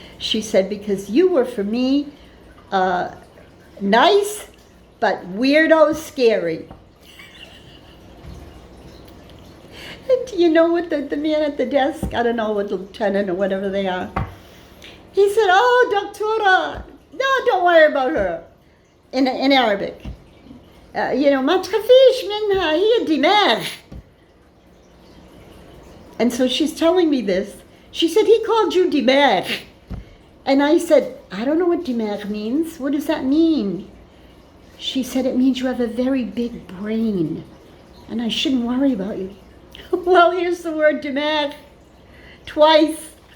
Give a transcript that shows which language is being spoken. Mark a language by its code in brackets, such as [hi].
[en] She said, because you were, for me, nice, but weirdo scary. And you know what the man at the desk, I don't know what lieutenant or whatever they are, he said, oh, Doctora, no, don't worry about her, in Arabic. You know, [ar] ما تخافيش منها هي دماغ. [en] And so she's telling me this. She said, he called you dimagh. And I said, I don't know what dimagh means. What does that mean? She said, it means you have a very big brain, and I shouldn't worry about you. Well, here's the word dimagh, twice.